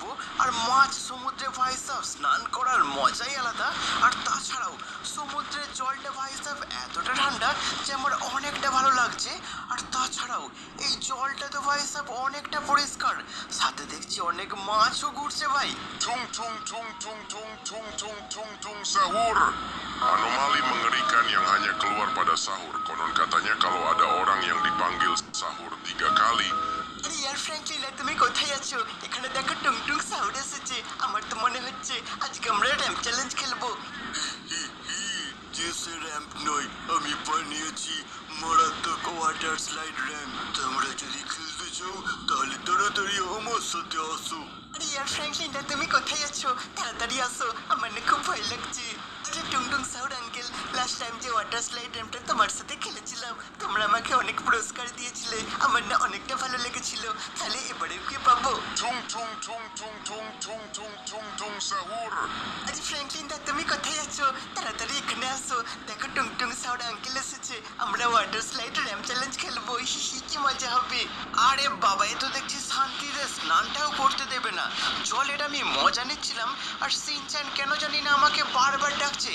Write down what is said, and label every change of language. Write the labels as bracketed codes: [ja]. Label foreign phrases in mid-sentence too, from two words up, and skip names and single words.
[bn] আর মাছ সমুদ্রে ভাই সাহেব স্নান করার মজাই আলাদা। আর তাছাড়াও সমুদ্রের জলটা ভাই সাহেব এতটা ঠান্ডা যে আমার অনেকটা ভালো লাগছে। আর তাছাড়াও এই জলটা তো ভাই সাহেব অনেকটা পরিষ্কার, সাথে দেখছি অনেক মাছও ঘুরছে ভাই। [id] Tung tung tung tung tung tung tung tung tung sahur. Anomali mengerikan yang hanya keluar pada sahur. Konon katanya kalau ada orang yang dipanggil sahur 3 kali, [bn] আরে ইয়ার ফ্র্যাঙ্কলিন তুমি কোথায় আছো? এখানে দেখো টুং টুং সাউন্ড এসেছে। আমার তো মনে হচ্ছে আজকে আমরা [en] ramp challenge [bn] খেলবো। জেসে র্যাম্প নয়, আমি বানিয়েছি মারাত্মক [en] water slide ramp. [bn] তোমরা যদি খেলতে চাও তাহলে তাড়াতাড়ি আমার সাথে আসো। আরে ইয়ার ফ্র্যাঙ্কলিন তুমি কোথায় আছো? তাড়াতাড়ি আসো, আমার না খুব ভয় লাগছে। আরে টুং টুং সাউন্ড আঙ্কেল, [en] last time [bn] যে [en] water slide [bn] র্যাম্পটা তোমার সাথে খেলেছিলাম, তোমরা আমাকে অনেক পুরস্কার দিয়েছিলে, আমার না অনেকটা ভালো লেগেছিল। তাহলে এবারেও কি পাবো? [id] tung tung tung tung tung tung tung tung tung sahur. [bn] আরে ফ্র্যাঙ্কলিন দা তুমি কোথায় আছো? তাড়াতাড়ি এখানে আসো, দেখো টুং টুং সাউন্ড আঙ্কেল এসেছে। আমরা [en] water slide ramp challenge [bn] খেলবো, হি হি কি মজা হবে। আরে বাবা, এ তো দেখছি শান্তিতে স্নানটাও করতে দেবে না। জলের আমি মজা নিচ্ছিলাম আর সিনচান কেন জানি না আমাকে বারবার ডাকছে।